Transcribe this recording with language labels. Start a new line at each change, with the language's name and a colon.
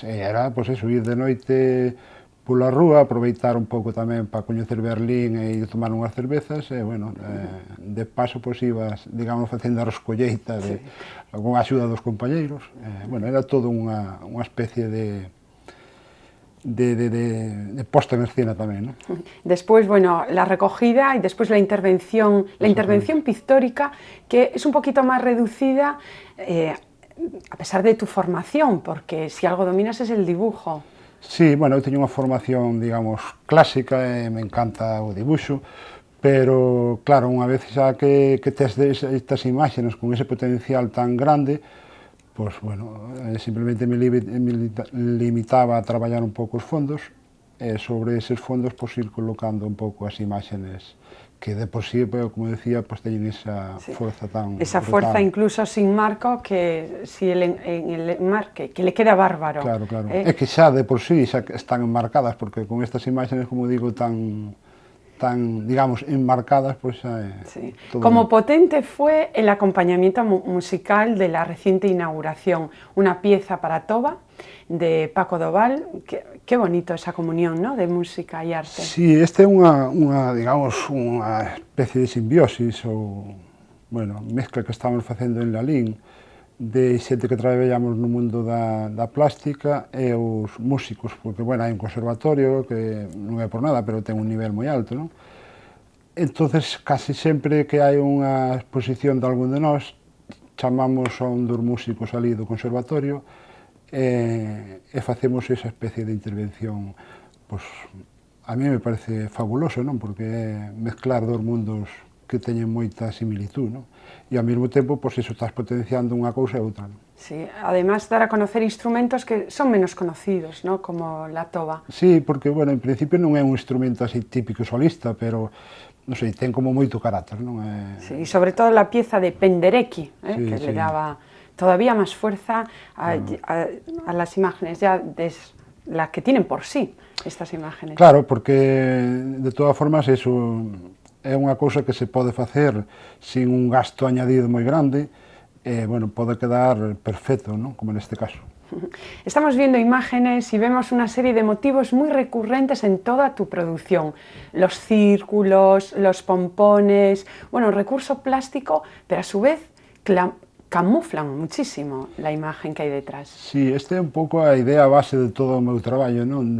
Galician: E era, pois, pues, ir de noite pola rúa, aproveitar un pouco tamén para coñecer Berlín e ir tomar unhas cervezas, e, bueno, de paso, pois, ibas, digamos, facendo a rescolleita con a axuda dos compañeiros. Bueno, era todo unha especie de posta en escena tamén, ¿no?
Spanish: Después, bueno, la recogida y después la intervención pictórica, que es un poquito más reducida, a pesar de tu formación, porque si algo dominas es el dibujo.
Galician: Sí, bueno, eu teño unha formación, digamos, clásica, e me encanta o dibuixo, pero, claro, unha vez xa que tes estas imágenes con ese potencial tan grande, pois, bueno, simplemente me limitaba a traballar un pouco os fondos, e sobre eses fondos, pois, ir colocando un pouco as imágenes
Spanish: que de por sí, como decía, pues teñen esa fuerza tan esa brutal. fuerza incluso sin marco, que si el enmarque, que le queda bárbaro. Claro, claro.
Galician: É que xa de por sí xa están enmarcadas, porque con estas imágenes, como digo, tan digamos, enmarcadas, pues xa é
Spanish: Sí.
Galician: todo.
Spanish: Como potente fue el acompañamiento musical de la reciente inauguración, una pieza para toba de Paco Doval. Qué bonito esa comunión, ¿no?, de música e arte.
Galician: Sí, este é unha digamos, unha especie de simbiosis ou, bueno, mezcla que estamos facendo en Lalín de xente que traballamos no mundo da plástica e os músicos, porque, bueno, hai un conservatorio que non é por nada, pero ten un nivel moi alto, non? Entonces, casi sempre que hai unha exposición de algún de nós, chamamos a un dos músicos ali do conservatorio e facemos esa especie de intervención. Pois,
Spanish: a mí me parece fabuloso,
Galician: non? Porque é mezclar dos mundos que teñen moita similitud, non? E ao mesmo tempo, pois iso, estás potenciando unha cousa e outra, non?
Spanish: Sí, además dar a conocer instrumentos que son menos conocidos, ¿no?, como la toba.
Galician: Sí, porque, bueno, en principio non é un instrumento así típico solista, pero, non sei, ten como moito carácter, non?
Spanish: Sí, y sobre todo la pieza de Penderecki, Sí, que sí. le daba todavía más fuerza a las imágenes, ya las que tienen por sí estas imágenes.
Galician: Claro, porque de todas formas eso é unha cousa que se pode facer
Spanish: sin un gasto añadido
Galician: moi grande e, bueno, pode quedar perfecto, ¿no?, como neste caso.
Spanish: Estamos viendo imágenes y vemos una serie de motivos muy recurrentes en toda tu producción. Los círculos, los pompones, bueno, recurso plástico, pero a su vez camuflan muchísimo la imagen que hai detrás.
Galician: Sí, este é un pouco a idea base de todo o meu traballo, non?